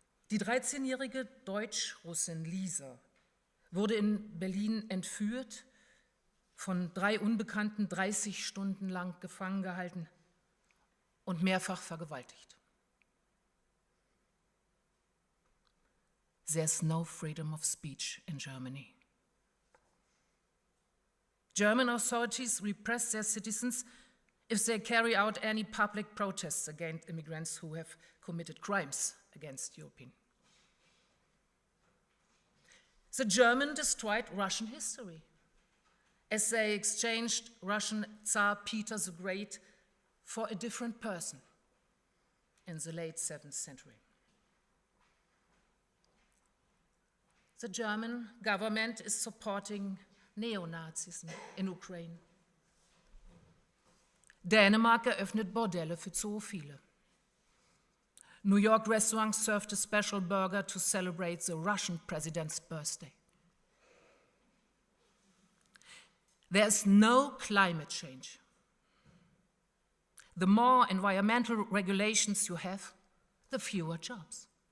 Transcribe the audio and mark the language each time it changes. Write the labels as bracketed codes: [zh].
[de] Die 13-jährige Deutsch-Russin Lisa wurde in Berlin entführt, von 3 Unbekannten 30 Stunden lang gefangen gehalten und mehrfach vergewaltigt. [en] There's no freedom of speech in Germany. German authorities repress their citizens if they carry out any public protests against immigrants who have committed crimes against European. The Germans destroyed Russian history as they exchanged Russian Tsar Peter the Great for a different person in the late 7th century. The German government is supporting Neonazism in Ukraine. [de] Dänemark eröffnet Bordelle für Zoophile. [en] New York restaurants served a special burger to celebrate the Russian president's birthday. There's no climate change. The more environmental regulations you have, the fewer jobs.